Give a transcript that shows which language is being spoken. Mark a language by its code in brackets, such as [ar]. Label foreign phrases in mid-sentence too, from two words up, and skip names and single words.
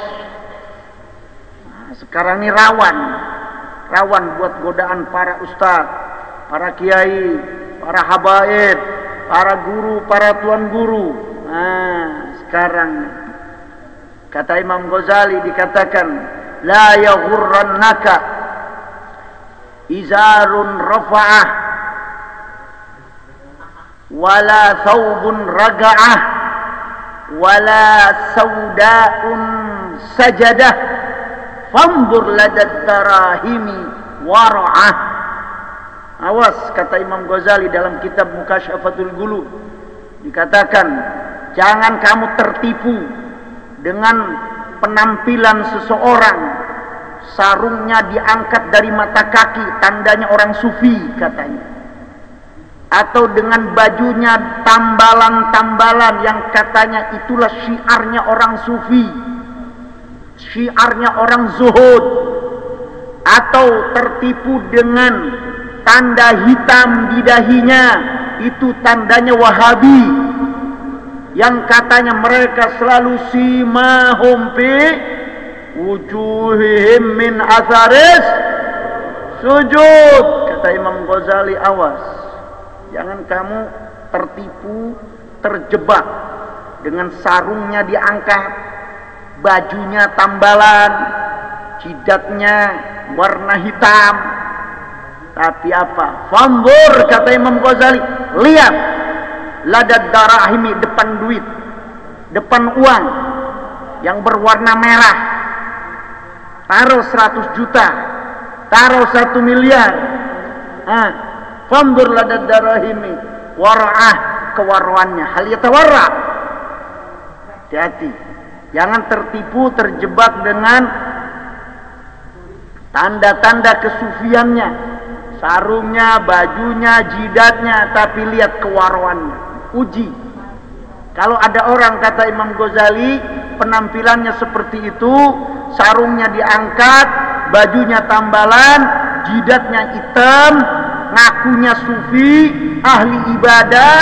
[id] Nah, sekarang ini rawan buat godaan para ustadz, para kiai, para habaib, para guru, para tuan guru. Nah, sekarang kata Imam Ghazali dikatakan, [ar] لا يغرنك إزار رفعه ولا ثوب رقعه ولا سواد سجده فانظر لدى الدراهم ورعه. [id] Awas, kata Imam Ghazali dalam kitab Mukasyafatul Qulub, dikatakan jangan kamu tertipu dengan penampilan seseorang, sarungnya diangkat dari mata kaki, tandanya orang sufi katanya, atau dengan bajunya tambalan-tambalan yang katanya itulah syiarnya orang sufi, syiarnya orang zuhud, atau tertipu dengan tanda hitam di dahinya, itu tandanya Wahabi, yang katanya mereka selalu [ar] سيماهم في وجوههم من أثر السجود. [id] Kata Imam Ghazali, awas, jangan kamu tertipu, terjebak dengan sarungnya diangkat, bajunya tambalan, jidatnya warna hitam. Tapi apa? Fanzur, kata Imam Ghazali, lihat [ar] لدى الدراهم, [id] depan duit, depan uang yang berwarna merah, taruh 100 juta, taruh 1 miliar. [ar] فانظر لدى الدراهم ورعه, kewarwannya هل يتورع. [id] Hati-hati, jangan tertipu, terjebak dengan tanda-tanda kesufiannya, sarungnya, bajunya, jidatnya, tapi lihat kewarwannya. Uji. Kalau ada orang, kata Imam Ghazali, penampilannya seperti itu, sarungnya diangkat, bajunya tambalan, jidatnya hitam, ngakunya sufi, ahli ibadah.